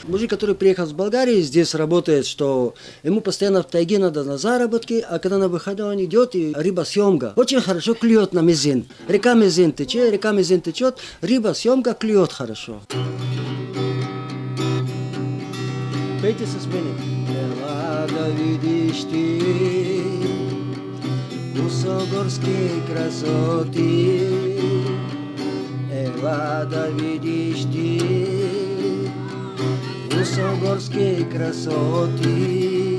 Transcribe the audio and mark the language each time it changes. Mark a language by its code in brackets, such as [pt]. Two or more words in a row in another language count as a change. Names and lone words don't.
[ru] Мужик, который приехал с Болгарии, здесь работает, что ему постоянно в тайге надо на заработки, а когда на выходной он идет, и рыба-съемка очень хорошо клюет на Мезин. Река Мезин течет, рыба-съемка клюет хорошо. [bg] Пейте с мене. Ела да видиш ти усогорски красоти. Ела да видиш ти усогорски красоти.